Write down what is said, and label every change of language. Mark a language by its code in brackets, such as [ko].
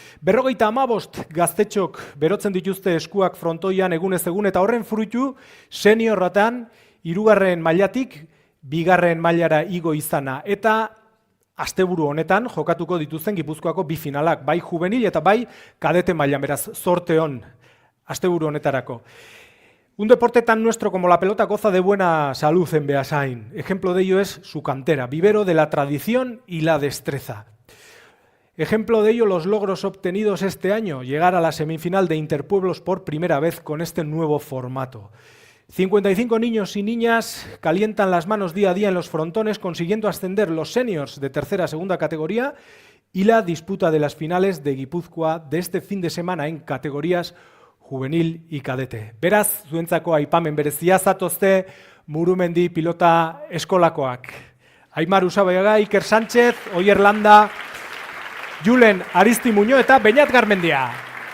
[eu] 55 gaztetxok berotzen dituzte eskuak frontoian egunez egun eta horren fruitu seniorratan 3. mailatik 2. mailara igo izana. Eta asteburu honetan jokatuko dituzten Gipuzkoako bi finalak, bai juvenil eta bai kadete mailan, beraz zorte on asteburu honetarako. [es] Un deporte tan nuestro como la pelota goza de buena salud en Beasain. Ejemplo de ello es su cantera, vivero de la tradición y la destreza. Ejemplo de ello los logros obtenidos este año, llegar a la semifinal de Interpueblos por primera vez con este nuevo formato. 55 niños y niñas calientan las manos día a día en los frontones, consiguiendo ascender los seniors de tercera a segunda categoría y la disputa de las finales de Guipúzcoa de este fin de semana en categorías juvenil y cadete. [eu] Beraz, zuentzako aipamen berezia zatozte Murumendi pilota eskolakoak. Aimar Usabaiaga, Iker Sánchez, Oier Landa, Julen Aristimuño eta Beñat Garmendia.